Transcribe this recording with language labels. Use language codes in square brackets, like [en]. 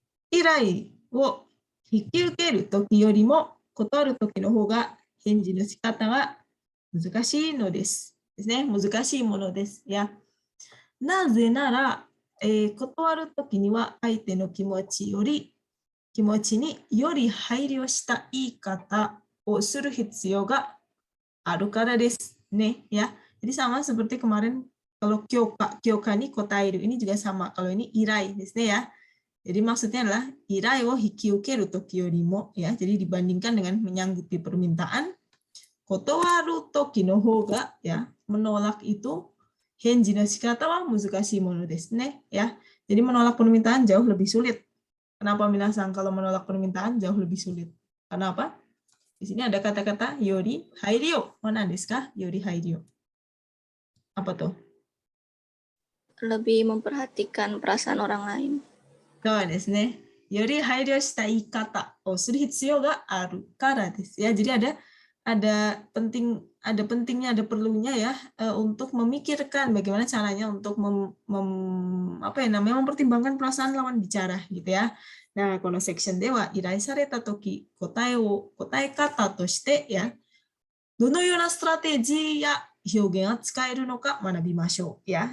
[ja] 依頼を引き受けるときよりも断るときの方が返事の仕方が難しいのです。ですね。難しいものです。やなぜなら、断るときには相手の気持ちにより配慮した言い方をする必要があるからです。ね.Ya. [id] Jadi sama seperti kemarin kalau [ja] kyoka ni kotairu [id] ini juga sama. Kalau ini [ja] irai ですね [id] ya. Jadi maksudnya adalah [ja] irai wo hikiukeru toki yorimo [id] ya. Jadi dibandingkan dengan menyanggupi permintaan, [ja] kotowaru toki no hoga [id] ya, menolak itu [ja] henji no shikata wa muzukashii mono desu ne [id] ya. Jadi menolak permintaan jauh lebih sulit. Kenapa minasan kalau menolak permintaan jauh lebih sulit? Karena apa? Di sini ada kata-kata yori hairyo. [ja] Mana desu ka? [id] Yori hairyo. Apa tuh? Lebih memperhatikan perasaan orang lain. [ja] そうですね。より配慮した言い方をする必要があるからです。 [id] Ya, jadi ada pentingnya, ada perlunya ya untuk memikirkan bagaimana caranya untuk mempertimbangkan perasaan lawan bicara gitu ya. [ja] Nah, このセクションでは依頼されたとき、答え方としてや、どのようなストラテジーや表現を使えるのか学びましょうya.